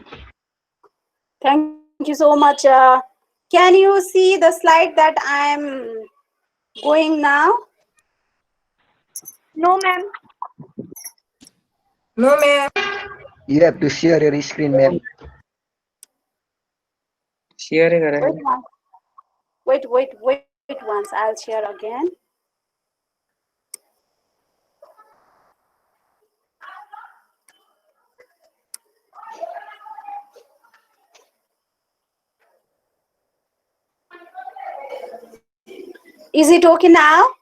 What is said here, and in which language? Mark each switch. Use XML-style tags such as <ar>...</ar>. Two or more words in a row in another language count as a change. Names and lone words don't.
<en>Thank you so much. Can you see the slide that I'm going now? No, ma'am. No, ma'am. You have to share your screen, ma'am.</en> <hi>शेयर ही करें</hi> <en>Wait, wait once. I'll share again. Is it okay now?</en>